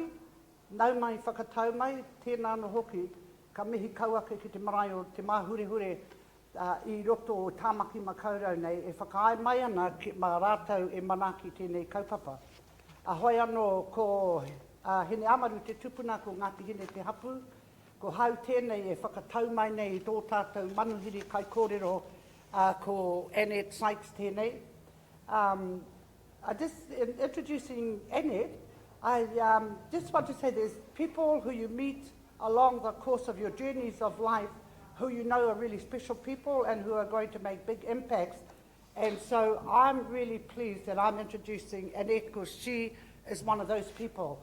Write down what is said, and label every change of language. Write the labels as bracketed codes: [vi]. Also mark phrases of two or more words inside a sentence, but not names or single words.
[mi] Nau mai whakatau mai, tēnā no hoki, ka mihi kauake ki te marae o te mahure i roto o tāmaki makaurau nei, e whakaai mai ana ki mā rātou e manaki tēnei kaupapa. Hoi anō ko hene amaru te tupuna ko Ngāti Hine te hapu, ko hau tēnei e whakatau mai nei i tō tātou manuhiri kai kōrero ko Annette Sykes tēnei. [en] In introducing Annette, I just want to say there's people who you meet along the course of your journeys of life who you know are really special people and who are going to make big impacts. And so I'm really pleased that I'm introducing Annette because she is one of those people.